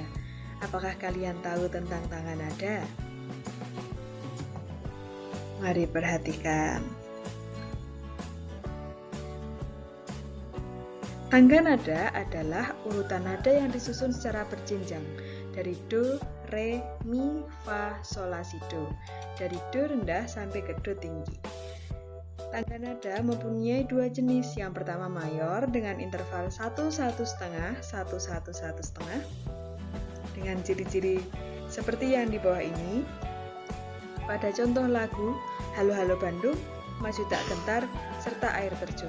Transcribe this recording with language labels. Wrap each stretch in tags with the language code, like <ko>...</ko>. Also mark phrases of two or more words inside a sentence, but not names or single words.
<id>Apakah kalian tahu tentang tangga nada? Mari perhatikan. Tangga nada adalah urutan nada yang disusun secara berjenjang dari do, re, mi, fa, sol, la, si, do. Dari do rendah sampai ke do tinggi. Tangga nada mempunyai dua jenis. Yang pertama mayor dengan interval 1-1,5, 1-1-1,5 dengan ciri-ciri seperti yang di bawah ini. Pada contoh lagu Halo Halo Bandung, Maju Tak Gentar, serta Air Terjun.</id>